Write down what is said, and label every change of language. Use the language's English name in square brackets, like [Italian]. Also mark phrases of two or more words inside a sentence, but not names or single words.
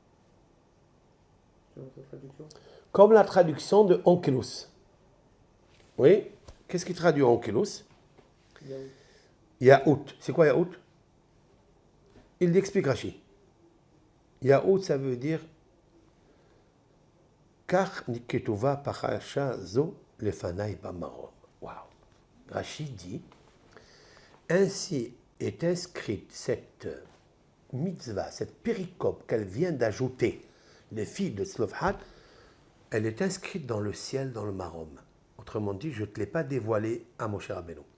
[French] Comme la traduction de Onkelos. Oui. Qu'est-ce qui traduit Onkelos? Yaout. C'est quoi Yaout? Il explique Rashi. Yaout, ça veut dire [Hebrew] כך נכתבה פרשה זו לפני במרום. [French] Waouh. Rashi dit ainsi est inscrite, cette mitzvah, cette péricope qu'elle vient d'ajouter, les filles de Tzlofhad, elle est inscrite dans le ciel, dans le Marom. Autrement dit, je ne te l'ai pas dévoilé à Moshe Rabbeinu.